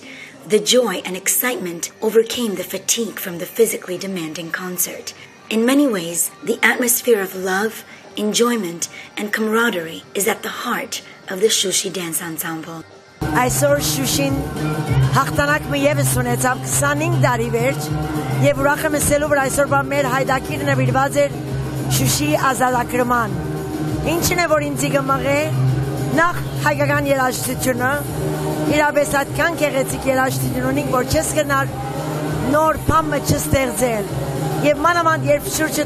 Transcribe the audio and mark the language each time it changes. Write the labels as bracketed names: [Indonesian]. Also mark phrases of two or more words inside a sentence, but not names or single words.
[English] The joy and excitement overcame the fatigue from the physically demanding concert. In many ways, the atmosphere of love, enjoyment, and camaraderie is at the heart of the Shushi Dance Ensemble. [Armenian] Այսօր Շուշին հաղթանակը եւս ունեցավ 25 տարի վերջ եւ ուրախ եմ ասելու որ այսօրվա մեր հայդակիրը նվիրված էր Շուշի ազատագրման։ Ինչն է որ ինձ գմղե նախ հայկական երաժշտությունը իրապես այդքան գեղեցիկ երաժշտություն ունի որ չես գնար նոր բան չստեղծել եւ մանավանդ երբ շուրջը